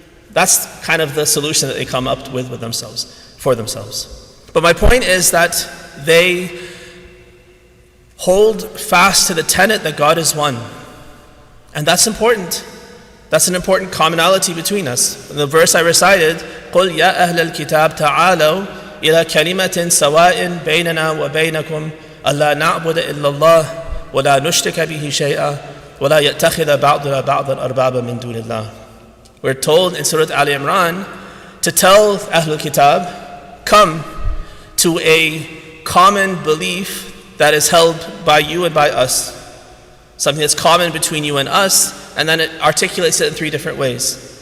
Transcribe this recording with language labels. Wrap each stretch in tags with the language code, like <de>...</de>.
<en>That's kind of the solution that they come up with themselves, for themselves. But my point is that they hold fast to the tenet that God is one. And that's important. That's an important commonality between us. In the verse I recited,</en> <ar>قُلْ يَا أَهْلَ الْكِتَابِ تَعَالَوْا إِلَى كَلِمَةٍ سَوَاءٍ بَيْنَنَا وَبَيْنَكُمْ أَلَّا نَعْبُدَ إِلَّا اللَّهَ وَلَا نُشْرِكَ بِهِ شَيْئًا وَلَا يَتَّخِذَ بَعْضُنَا بَعْضًا أَرْبَابًا مِنْ دُونِ اللَّهِ.</ar> <en>We're told in Surah Al Imran to tell Ahlul Kitab, come to a common belief that is held by you and by us. Something that's common between you and us, and then it articulates it in 3 different ways.</en>